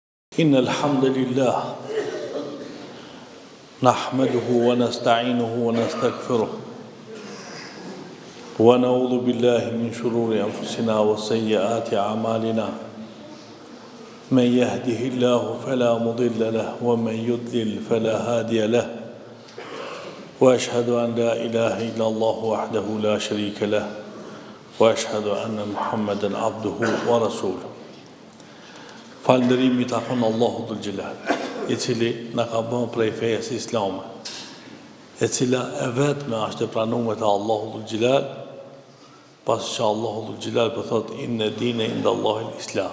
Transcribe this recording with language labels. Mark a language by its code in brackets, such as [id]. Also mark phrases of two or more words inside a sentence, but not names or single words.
[ar] إن الحمد لله نحمده ونستعينه ونستغفره ونعوذ بالله من شرور أنفسنا وسيئات أعمالنا من يهده الله فلا مضل له ومن يضلل فلا هادي له وأشهد أن لا إله إلا الله وحده لا شريك له وأشهد أن محمدا عبده ورسوله. [sq] Falënderimi takon Allahu [ar] ذو الجلال, [sq] I cili na ka bën prej fejes islame, e cila e vetme është e pranuar te Allahu [ar] ذو الجلال, [sq] pas që Allahu [ar] ذو الجلال [sq] po thot [ar] إن الدين عند الله الإسلام.